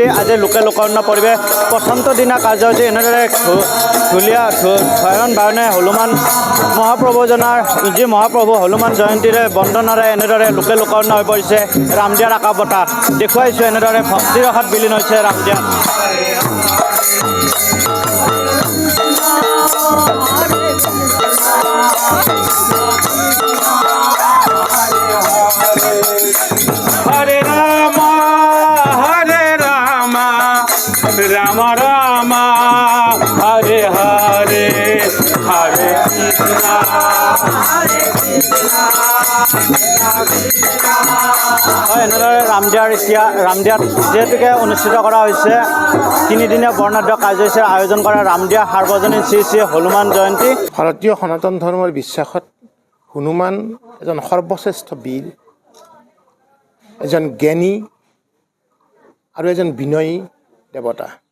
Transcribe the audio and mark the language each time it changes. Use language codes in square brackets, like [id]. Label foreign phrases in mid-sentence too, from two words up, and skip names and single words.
[as] আজি লোকে লোকাৰণ্য পৰিৱেশ প্ৰথমটো দিনা কাৰ্যসূচী এনেদৰে ঢুলীয়া গায়ন বায়নে হনুমান মহাপ্ৰভুজনাৰ যি মহাপ্ৰভু হনুমান জয়ন্তীৰে বন্দনাৰে এনেদৰে লোকে লোকাৰণ্য হৈ পৰিছে ৰামদিয়াৰ আকাশ বঁটা। দেখুৱাইছোঁ এনেদৰে ভক্তিৰ ৰসত বিলীন হৈছে ৰামদিয়াত। [sa] হরে রাম রাম রাম হরে হরে হরে কৃষ্ণ [as] হয়, এনেদৰে ৰামদিয়াত যিহেতুকে অনুষ্ঠিত কৰা হৈছে 3দিনীয়া বৰ্ণাঢ্য কাৰ্যসূচীৰ আয়োজন কৰা ৰামদিয়া সাৰ্বজনীন শ্ৰী শ্ৰী হনুমান জয়ন্তী। ভাৰতীয় সনাতন ধৰ্মৰ বিশ্বাসত হনুমান এজন সৰ্বশ্ৰেষ্ঠ বীৰ, এজন জ্ঞানী আৰু এজন বিনয়ী দেৱতা।